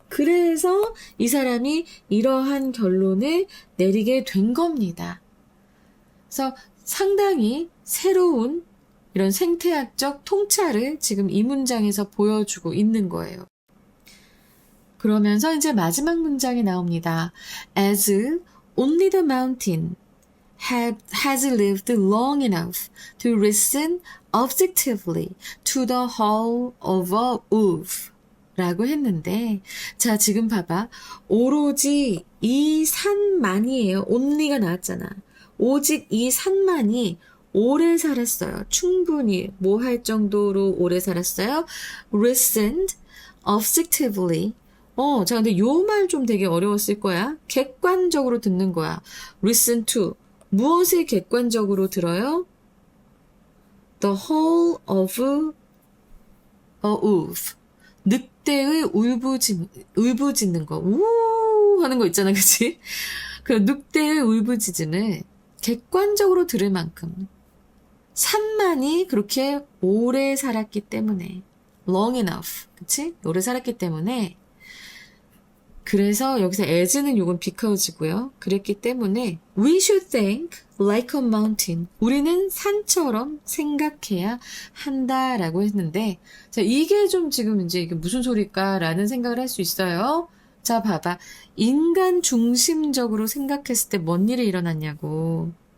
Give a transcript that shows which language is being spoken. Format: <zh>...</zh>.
<ko>그래서 이 사람이 이러한 결론을 내리게 된 겁니다. 그래서 상당히 새로운 이런 생태학적 통찰을 지금 이 문장에서 보여주고 있는 거예요. 그러면서 이제 마지막 문장이 나옵니다.</ko> <en>As only the mountain has lived long enough to listen objectively to the howl of a wolf</en> <ko>라고 했는데, 자, 지금 봐봐. 오로지 이 산만이에요. only가 나왔잖아. 오직 이 산만이 오래 살았어요. 충분히 뭐 할 정도로 오래 살았어요?</ko> <en>listened objectively.</en> <ko>자, 근데 요 말 좀 되게 어려웠을 거야. 객관적으로 듣는 거야.</ko> <en>listen to.</en> <ko>무엇을 객관적으로 들어요?</ko> <en>The whole of a wolf.</en> <ko>늑대의 울부짖는 거. 우 하는 거 있잖아, 그치? 그 늑대의 울부짖음을 객관적으로 들을 만큼 산만이 그렇게 오래 살았기 때문에</ko> <en>long enough,</en> <ko>그치? 오래 살았기 때문에 그래서 여기서 as는 요건 because고요. 그랬기 때문에</ko> <en>we should think like a mountain.</en> <ko>우리는 산처럼 생각해야 한다라고 했는데, 자, 이게 좀 지금 이제 이게 무슨 소리일까라는 생각을 할 수 있어요. 자, 봐봐. 인간 중심적으로 생각했을 때 뭔 일이 일어났냐고.</ko>